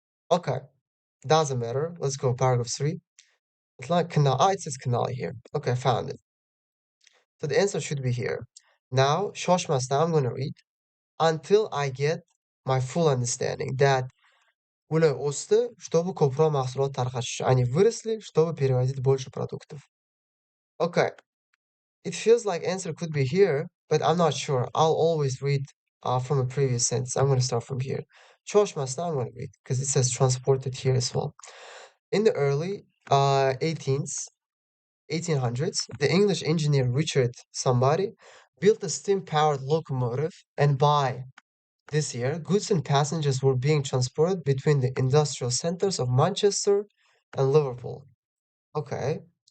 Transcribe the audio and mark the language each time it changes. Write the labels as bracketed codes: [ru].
[en] Okay, doesn't matter. Let's go paragraph 3. It's like canal. Ah, it says canal here. Okay, I found it. So the answer should be here. Now, [uz] shoshmasdan [en] I'm going to read until I get my full understanding that [uz] Уля осты, чтобы купро mahsulot tarqatish. [ru] Они выросли, чтобы перевозить больше продуктов. [en] Okay, it feels like answer could be here, but I'm not sure. I'll always read from a previous sentence. I'm going to start from here. [uz] Shoshmasdan [en] I'm going to read because it says transported here as well. In the early 1800s, the English engineer Richard somebody built a steam-powered locomotive, and by this year, goods and passengers were being transported between the industrial centers of Manchester and Liverpool. Okay.